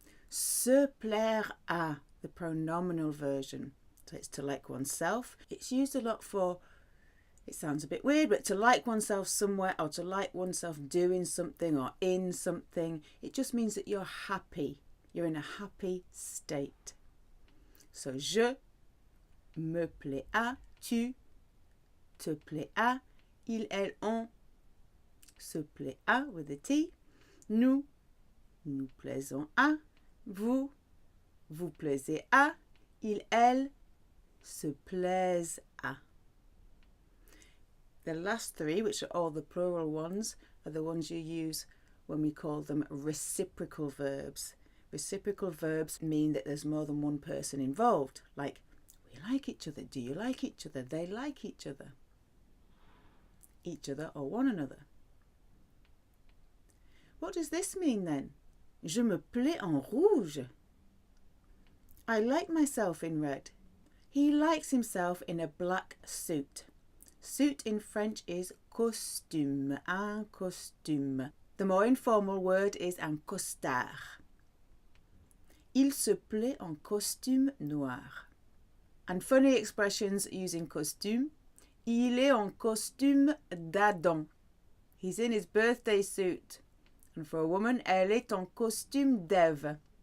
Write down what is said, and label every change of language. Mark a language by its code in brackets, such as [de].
[en] Se plaire à, the pronominal version. So it's to like oneself. It's used a lot for, it sounds a bit weird, but to like oneself somewhere or to like oneself doing something or in something. It just means that you're happy. You're in a happy state. [fr] So je me plais à, tu te plais à, il, elle, on se plaît à with a T, nous nous plaisons à, vous vous plaisez à, il, elle se plaisent à. [en] The last three, which are all the plural ones, are the ones you use when we call them reciprocal verbs. Reciprocal verbs mean that there's more than one person involved, like we like like each other? Do you like each other? They like each other. Each other or one another. What does this mean then? [fr] Je me plais en rouge. [en] I like myself in red. He likes himself in a black suit. Suit in French is costume, un costume. The more informal word is un costard. [fr] Il se plaît en costume noir. [en] And funny expressions using costume. [fr] Il est en costume d'Adam. [en] He's in his birthday suit. And for a woman, [fr] elle est en costume d'Ève.